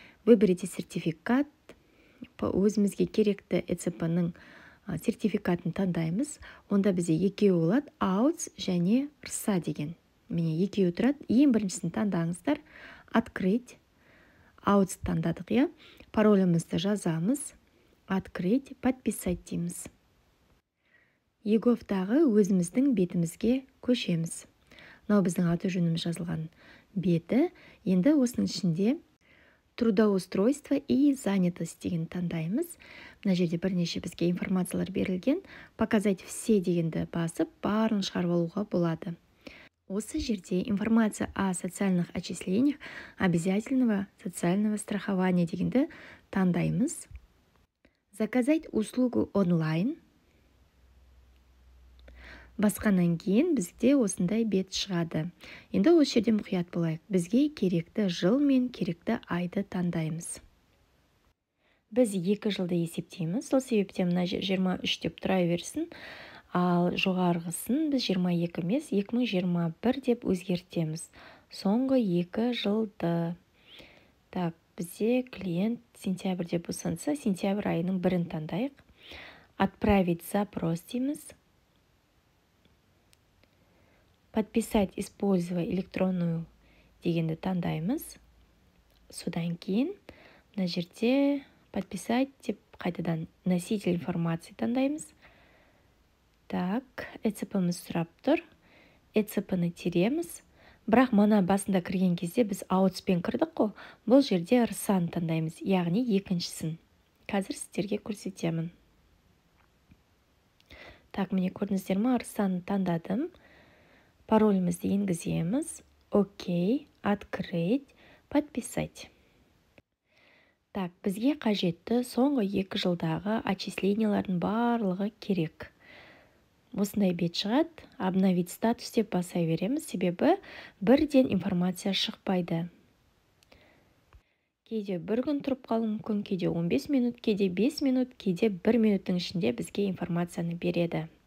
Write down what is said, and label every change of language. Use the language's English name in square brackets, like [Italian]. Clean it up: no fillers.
[Russian] Выберите сертификат. [Kazakh] Өзімізге керекті ЭЦП-ның сертификатын таңдаймыз. Онда бізде екеуі болады. АУЦ және РСА деген. Міне екеуі тұрады. Ең біріншісін таңдаңыздар. [Russian] Открыть. [Kazakh] АУЦ таңдадық, иә. Паролімізді жазамыз. [Russian] Открыть, подписать [Kazakh] дейміз. Еговтағы өзіміздің бетімізге көшеміз. Мынау біздің аты жөніміз жазылған беті. Енді осының ішінде [Russian] трудоустройство и занятость [Kazakh] деген таңдаймыз. Мына жерде бірнеше бізге информациялар берілген. [Russian] Показать все [Kazakh] дегенді басып, барын шығарып алуға болады. Осы жерде [Russian] информация о социальных отчислениях обязательного социального страхования [Kazakh] дегенді таңдаймыз. [Russian] Заказать услугу онлайн. [Kazakh] Басқаннан кейін бізде осындай бет шығады. Енді осы жерде мұқият болайық. Бізге керекті жыл мен керекті айды таңдаймыз. Біз 2 жылды есептейміз. Сол себептен мына 23 деп тұра берсін. Ал жоғарғысын біз 22 емес, 2021 деп өзгертеміз. Соңғы 2 жылды. Так, бізде клиент сентябрь деп ұсынса, сентябрь айының 1-ін таңдайық. [Russian] Отправить запрос [Kazakh] дейміз. [Russian] Подписать, используя электронную [Kazakh] дегенді таңдаймыз. Содан кейін мына жерде [Russian] подписать [Kazakh] деп қайтадан [Russian] носитель информации [Kazakh] таңдаймыз. Так, ЭЦП-міз сұрап тұр. ЭЦП-ны тереміз. Бірақ мана басында кірген кезде біз АУЦ-пен кірдік қой. Бұл жерде РСА-ны таңдаймыз, яғни екіншісін. Қазір сіздерге көрсетемін. Так, міне көрдіңіздер ме, РСА-ны таңдадым. Паролімізді енгіземіз. [Russian] Окей, открыть, подписать. [Kazakh] Так, бізге қажетті соңғы 2 жылдағы отчислениялардың барлығы керек. Осындай бет шығады. [Russian] Обновить статус [Kazakh] деп баса береміз, себебі бірден информация шықпайды. Кейде 1 күн тұрып қалу мүмкін, кейде 15 минут, кейде 5 минут, кейде 1 минуттың ішінде бізге информацияны береді.